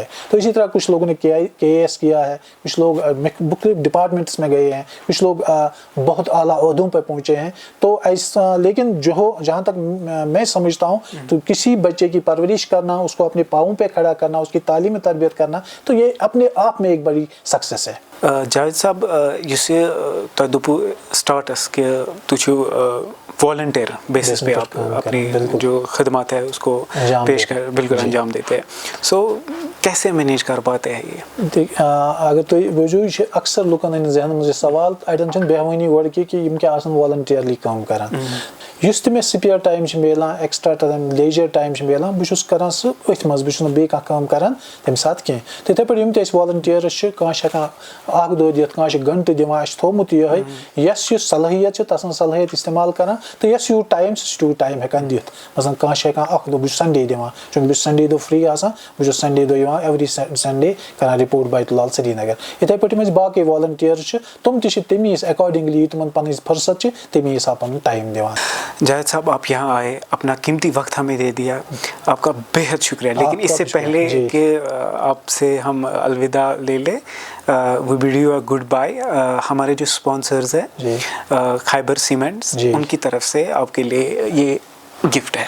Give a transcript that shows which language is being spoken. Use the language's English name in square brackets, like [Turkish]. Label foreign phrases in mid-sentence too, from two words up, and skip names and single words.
[Urdu] تو اسی طرح کچھ لوگوں نے KAS کیا ہے, کچھ لوگ مختلف ڈپارٹمنٹس میں گئے ہیں, کچھ لوگ بہت اعلیٰ عہدوں پہ پہنچے ہیں. تو ایسا, لیکن جہاں تک میں سمجھتا ہوں تو کسی بچے کی پرورش کرنا, اس کو اپنے پاؤں پہ کھڑا کرنا, اس کی تعلیم تربیت کرنا, تو یہ اپنے آپ میں ایک بڑی سکسیس ہے. جاوید صاحب, [Kashmiri] یس تۄہہِ دوٚپوٗ سٹارٹس کہ تُہۍ چھِو [English] volunteer basis [Urdu] پہ آپ اپنی جو خدمات ہے اس کو پیش کر بالکل انجام دیتے ہیں. سو کیسے مینیج کر پاتے ہیں یہ؟ [Kashmiri] اگر تُہۍ وٕچھِو, یہِ چھِ اکثر لُکن ہٕنٛدِس ذہنن منٛز یہِ سوال, اَڑٮ۪ن چھِنہٕ بیٚہوٲنی گۄڈٕ کہِ یِم کیٛاہ آسن والنٹیرلی کٲم کران. یُس تہِ مےٚ [English] spare time [Kashmiri] چھُ میلان, [English] extra time, leisure time [Kashmiri] چھُ میلان, بہٕ چھُس کران سُہ أتھۍ منٛز, بہٕ چھُس نہٕ بیٚیہِ کانٛہہ کٲم کران تَمہِ ساتہٕ کینٛہہ. تِتھَے پٲٹھۍ یِم تہِ اَسہِ والنٹیرٕز چھِ, کانٛہہ چھِ ہٮ۪کان اکھ دۄہ دِتھ, کانٛہہ چھِ گنٹہٕ دِوان. اَسہِ چھُ تھوٚومُت یِہوٚے یۄس یُس صلٲحیت چھِ تَس منٛز صلٲحیت استعمال کران, تہٕ یۄس یوٗت ٹایم چھُ سُہ چھُ تیوٗت ٹایم ہٮ۪کان دِتھ. مثلاً کانٛہہ چھُ ہٮ۪کان اکھ دۄہ, بہٕ چھُس سنڈے دِوان, چوٗنکہِ بہٕ چھُس سنڈے دۄہ فری آسان, بہٕ چھُس سنڈے دۄہ یِوان [English] every Sunday [Kashmiri] کران رِپورٹ بیت العال سرینگر. یِتھَے پٲٹھۍ یِم اَسہِ باقٕے والنٹیرٕز چھِ, تِم تہِ چھِ تَمی اکاڈنگلی, تِمن پنٕنۍ فرصت چھِ تَمی حساب پنُن ٹایم دِوان. [Urdu] جاوید صاحب, آپ یہاں آئے, اپنا قیمتی وقت ہمیں دے دیا, آپ کا بے حد شکریہ. لیکن اس سے پہلے کہ آپ سے ہم الوداع لے لیں, [English] we bid you a good bye. [Urdu] ہمارے جو اسپانسرز ہیں خیبر سیمنٹس, ان کی طرف سے آپ کے لیے یہ گفٹ ہے.